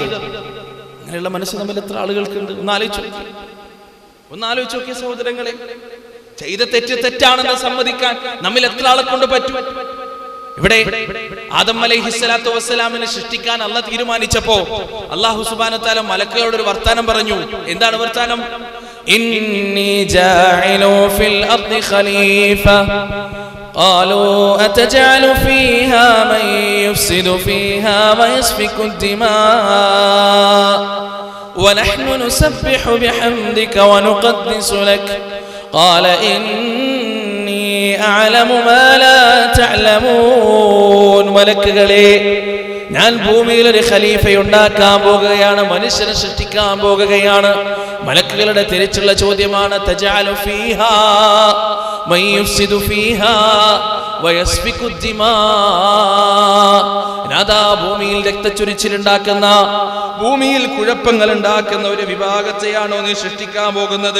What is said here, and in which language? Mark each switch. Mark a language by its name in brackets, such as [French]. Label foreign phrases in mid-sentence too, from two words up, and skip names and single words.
[Malayalam] അങ്ങനെയുള്ള മനസ്സ് നമ്മൾ എത്ര ആളുകൾക്കുണ്ട്? ഒന്ന് ആലോചിച്ച് നോക്കിയ സഹോദരങ്ങളെ, ചെയ്ത തെറ്റാണെന്ന് സമ്മതിക്കാൻ നമ്മിൽ എത്ര ആളെ കൊണ്ട് പറ്റും? ഇവിടെ ആദം [Arabic] عليه الصلاة والسلام [Malayalam] സൃഷ്ടിക്കാൻ അല്ലാഹ് തീരുമാനിച്ചപ്പോ അല്ലാഹു [Arabic] سبحانه وتعالى [Malayalam] മലക്കുകളോട് ഒരു വർത്താനം പറഞ്ഞു. എന്താണ് വർത്താനം? [Arabic] إني جاعل في الأرض خليفة قالوا أتجعل فيها من يفسد فيها ويسفك الدماء ونحن نسبح بحمدك ونقدس لك قال إني أعلم ما لا تعلمون. [Malayalam] മലക്കുകളെ, ഞാൻ ഭൂമിയിൽ ഒരു ഖലീഫയുണ്ടാക്കാൻ പോകുകയാണ്, മനുഷ്യനെ സൃഷ്ടിക്കാൻ പോകുകയാണ്. മലക്കുകളുടെ തിരിച്ചുള്ള ചോദ്യമാണ്, [Arabic] تجعل فيها من يفسد فيها ويسفك دماء. [Malayalam] നാദാ, ഭൂമിയിൽ രക്തച്ചൊരിച്ചിലുണ്ടാക്കുന്ന, ഭൂമിയിൽ കുഴപ്പങ്ങൾ ഉണ്ടാക്കുന്ന ഒരു വിഭാഗത്തെയാണോ നീ സൃഷ്ടിക്കാൻ പോകുന്നത്?